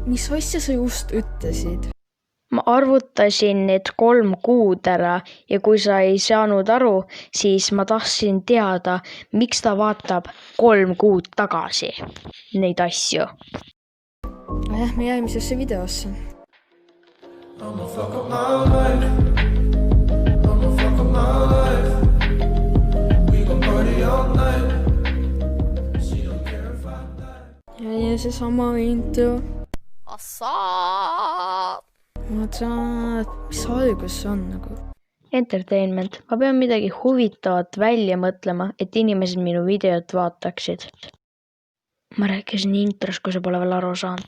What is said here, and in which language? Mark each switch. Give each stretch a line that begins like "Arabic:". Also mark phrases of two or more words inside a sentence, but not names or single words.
Estonian: mis asja sa just ütlesid? ma arvutasin need 3 kuud ära ja kui sa ei saanud aru, siis ma tahtsin teada, miks ta vaatab 3 kuud tagasi neid asju. Lähme järgmisesse videosse.
English: I'ma fuck up my life. I'ma fuck up my life. We gon' party all night. She don't care if I die.
Estonian: Ja seesama intro. Assaat! Vaata, mis algus on nagu? Entertainment. Ma pean midagi huvitavat välja mõtlema, et inimesed minu videot vaataksid. Ma rääkisin intros, kui sa pole veel aru saanud.